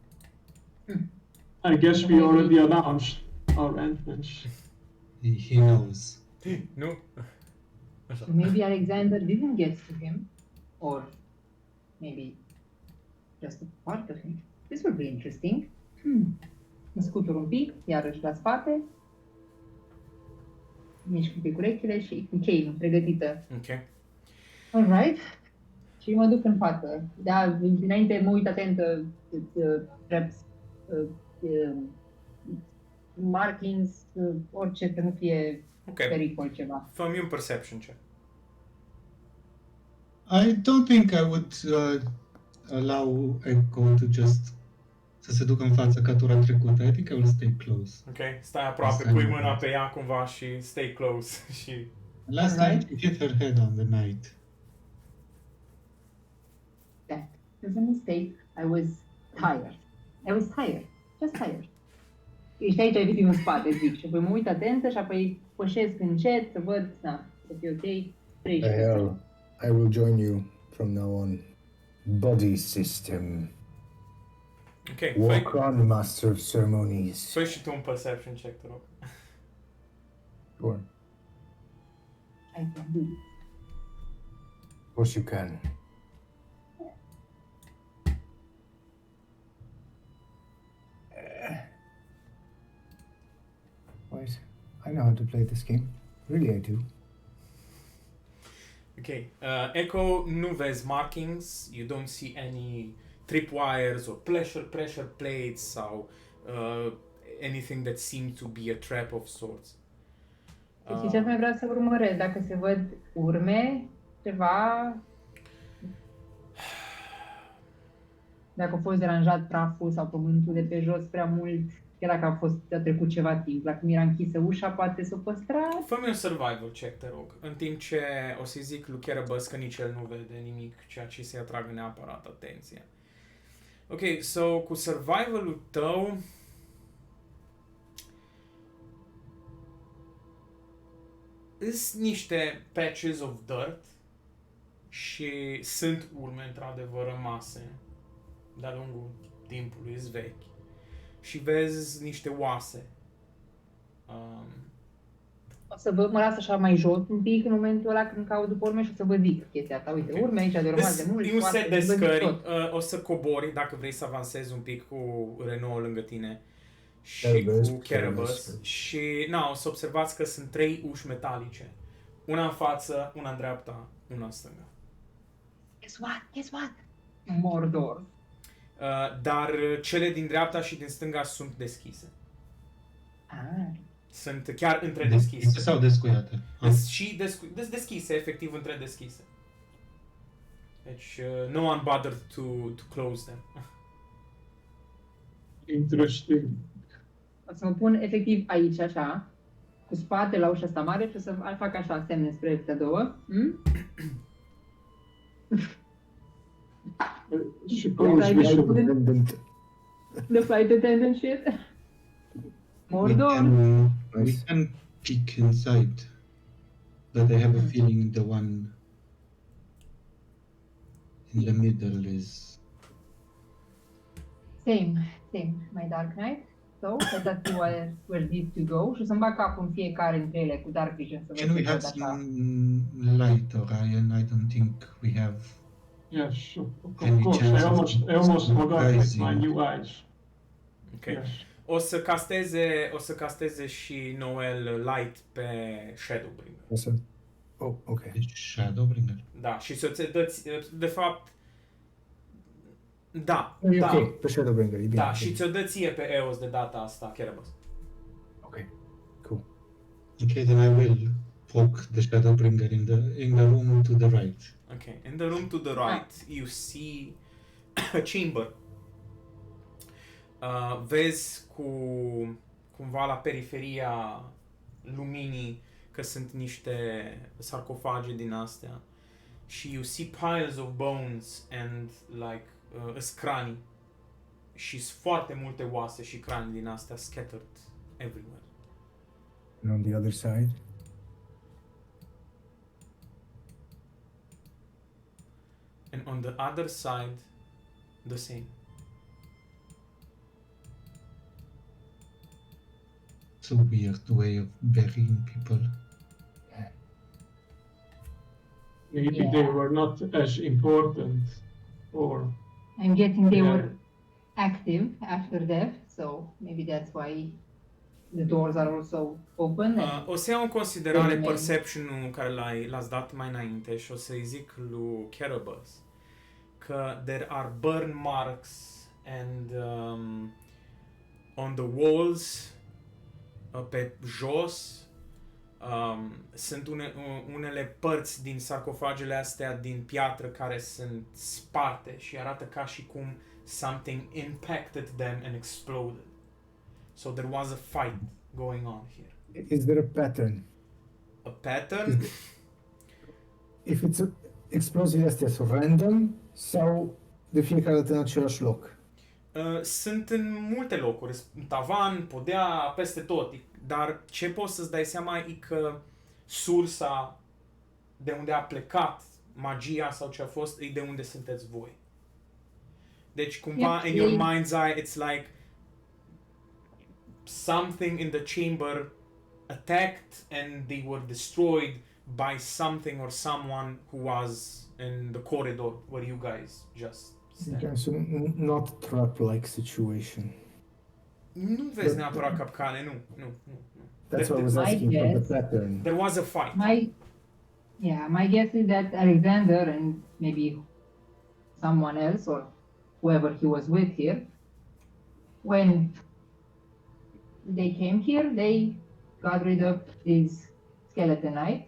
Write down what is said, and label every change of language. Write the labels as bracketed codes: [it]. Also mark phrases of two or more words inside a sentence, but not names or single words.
[en] I guess we already announced our entrance. He knows. [ro] Nu? Așa. [en] So maybe Alexander didn't get to him, or maybe just a part of him. This will be interesting. [ro] Mă scutur un pic, iarăși la spate. Mișc un pic urechile și închei pregătită. Ok. Alright. Și mă duc în față. Da, înainte mă uit atentă, traps, markings, orice, să nu fie Ok. pericol ceva. Fă-mi un perception check. [en] I don't think I would allow Echo to just [ro] să se ducă în fața ca tura trecută. [en] I think I will stay close. [ro] Ok? Stai aproape, Asta pui nu mâna pot. pe ea cumva și [en] stay close. [ro] Și... [en] Last Alright. night she hit her head on the night. That was a mistake. I was tired. Just tired. [ro] Ești aici, ai în spate, zic, și apoi mă uit atentă și apoi pășesc încet să văd, da, să fie ok. 13. [en] The hell. I will join you from now on. Body system. [ro] Ok, [en] Walk on, Master of Ceremonies. [ro] fă și tu un perception check, te rog. [en] Sure. I can do it. Of course you can. Wait, I know how to play this game. Really, I do. Ok. Echo, [ro] nu vezi [en] markings, you don't see any tripwires or pressure plates sau anything that seems to be a trap of sorts. [ro] Deci ce mai vreau să urmăresc, dacă se văd urme, ceva, dacă a fost deranjat praful sau pământul de pe jos prea mult, chiar dacă a trecut ceva timp, la cum era închisă ușa, poate să o păstra. Fă-mi un survival check, te rog, în timp ce o să-i zic lui Kerebos că nici el nu vede nimic, ceea ce să-i atragă neapărat atenția. [en] Ok, so [ro] cu survivalul tău Sunt niște [en] patches of dirt [ro] și sunt urme într-adevăr rămase de-a lungul timpului, sunt vechi. Și vezi niște oase. O să mă las așa mai jos un pic în momentul ăla când caut după urme și o să vă zic chestia asta. Uite, Ok. urme aici de rămas de mult. E un foarte, set de vă zic scări, tot. o să cobori dacă vrei să avansezi un pic cu Renault lângă tine și Cerebus, cu Cerebus. Cerebus. Și o să observați că sunt 3 uși metalice. Una în față, una în dreapta, una în stânga. [en] Guess what? Guess what? Mordor. [ro] Dar cele din dreapta și din stânga sunt deschise. Ah. Sunt chiar între Deschise deschise. sau descuiate? Și deschise, efectiv între deschise. Deci, [en] no one bothered to close them. Interesting. [ro] O să mă pun efectiv aici, așa, cu spate la ușa asta mare și o să fac așa semne spre astea două. Hmm? [en] Suppose we should. Independent. The flight attendant shit. Mordor. We can peek inside. But I have a feeling the one in the middle is... Same, my Dark Knight. So, let us see where these two go. [ro] Și o să-mi bag capul în fiecare dintre ele cu Dark Vision să [en] Can [ro] văd [en] we [ro] ce [en] have [ro] văd așa. [en] some light, Orion? I don't think we have... Yes, of Any course. chance I almost of forgot with surprising? my new eyes. Ok. Yes. [ro] O să casteze și Noel Light pe Shadowbringer. [en] Awesome. Oh, okay. [ro] Deci Shadowbringer. Da, și să-ți dă-ți, de fapt, da, E da, ok, pe Shadowbringer, e bine. da, și ți-o dă ție pe EOS de data asta, Cerebus. [en] Ok, cool. Okay, then I will poke the Shadowbringer in the room to the right. Ok, in the room to the right, you see a chamber. [ro] Vezi cumva la periferia luminii că sunt niște sarcofage din astea și [en] you see piles of bones and like [ro] cranii și sunt foarte multe oase și cranii din astea [en] scattered everywhere. And on the other side, And on the other side, the same. It's a weird way of burying people. Maybe they were not as important, or I'm guessing they Yeah. were active after death, so maybe that's why the doors are also open. And [ro] O să iau în considerare Bine. perception-ul care l-ați dat mai înainte și o să-i zic lui Cerebus că [en] there are burn marks and on the walls [ro] pe jos sunt unele părți din sarcofagele astea din piatră care sunt sparte și arată ca și cum [en] something impacted them and exploded. So there was a fight going on here. is there a pattern? A pattern? If it's [ro] exploziile astea sunt random sau de fiecare dată în același loc? Sunt în multe locuri, în tavan, podea, peste tot, dar ce poți să-ți dai seama e că sursa de unde a plecat magia sau ce a fost e de unde sunteți voi. Deci cumva [en] in your mind's eye it's like something in the chamber attacked and they were destroyed by something or someone who was in the corridor where you guys just stand. Okay, so not trap-like situation. [ro] Nu vezi neapărat capcane, nu. [en] That's why I was My asking for guess- the pattern. There was a fight. my guess is that Alexander and maybe someone else or whoever he was with here, when they came here, they got rid of his skeleton knight.